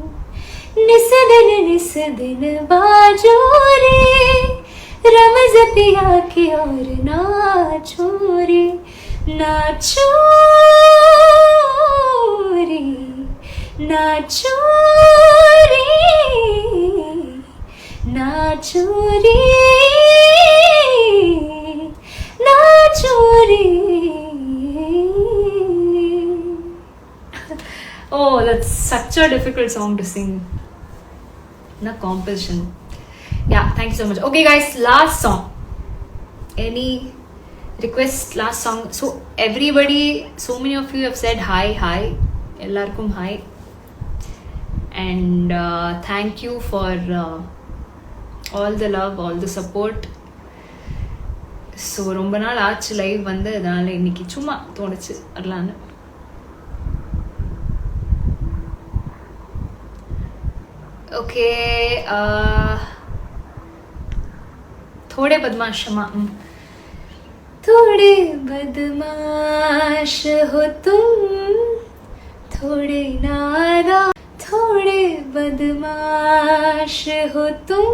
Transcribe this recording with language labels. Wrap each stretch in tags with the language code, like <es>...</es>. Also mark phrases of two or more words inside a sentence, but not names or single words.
<hi>निसदिन बाजूरी, रमज पिया की और ना चोरी, ना चोरी, ना चोरी, ना चोरी, ना चोरी.</hi> <en>Oh, that's such a difficult song to sing. Na composition. Yeah, thank you so much. Okay guys, last song. Any request? Last song. So everybody, so many of you have said hi.</en> <ta>எல்லார்க்கும் hi.</ta> <en>And thank you for all the love, all the support.</en> <ta>So ரொம்ப நாள் ஆச்சு லைவ் வந்து, அதனால இன்னைக்கு சும்மா தோணுச்சு வரலான்னு.</ta> <hi>Okay, थोड़े बदमाश क्षमा. थोड़े बदमाश हो तुम, थोड़े नादा, थोड़े बदमाश हो तुम,</hi>